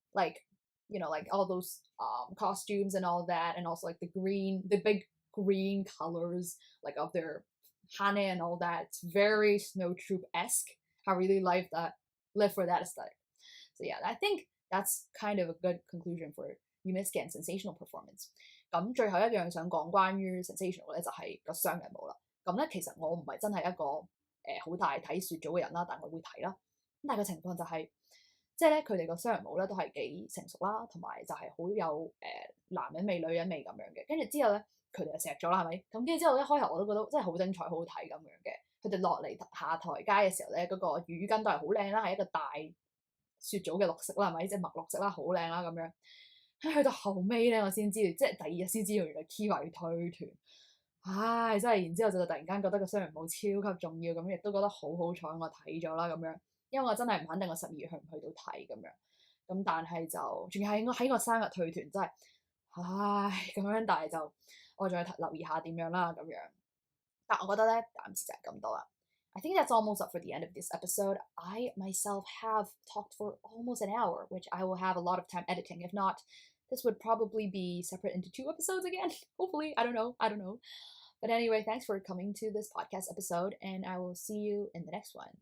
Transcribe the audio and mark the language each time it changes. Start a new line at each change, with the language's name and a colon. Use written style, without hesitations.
English: Like like all those costumes and all that, and also like the big green colors like of their hane and all that. It's very Snow Troupe-esque. I really live for that aesthetic. So yeah, I think that's kind of a good conclusion for Yumesuke and Sensational performance.
Cantonese: 咁最後一樣想講關於 Sensational 咧，就係個雙人舞啦。咁咧其實我唔係真係一個好大睇雪組嘅人啦，但我會睇啦。咁但係個情況就係、即係咧佢哋個雙人舞咧都係幾成熟啦，同埋就係好有男人味女人味咁樣嘅。跟住之後咧佢哋就錫咗啦，係咪？咁跟住之後一開頭我都覺得真係好精彩，好好睇咁樣嘅。佢哋落嚟下台階嘅時候咧，嗰、個羽巾都係好靚啦，係一個大雪組嘅綠色啦，係咪？即係墨綠色啦，好靚啦咁樣。去到後尾咧，我先知道，即係第二日先知道原來 Kiwa 要退團。唉，真係，然之後就突然間覺得個雙人舞超級重要，咁亦都覺得好好彩我睇咗啦咁樣，因為我真係唔肯定我12月去唔去到睇咁樣。咁但係就仲要喺我生日退團，真係唉咁樣，但係就我再留意下點樣啦咁樣。但我覺得咧暫時就係咁多啦。
English: I think that's almost up for the end of this episode. I myself have talked for almost an hour, which I will have a lot of time editing. If not, this would probably be separate into 2 episodes again. Hopefully, I don't know. But anyway, thanks for coming to this podcast episode, and I will see you in the next one.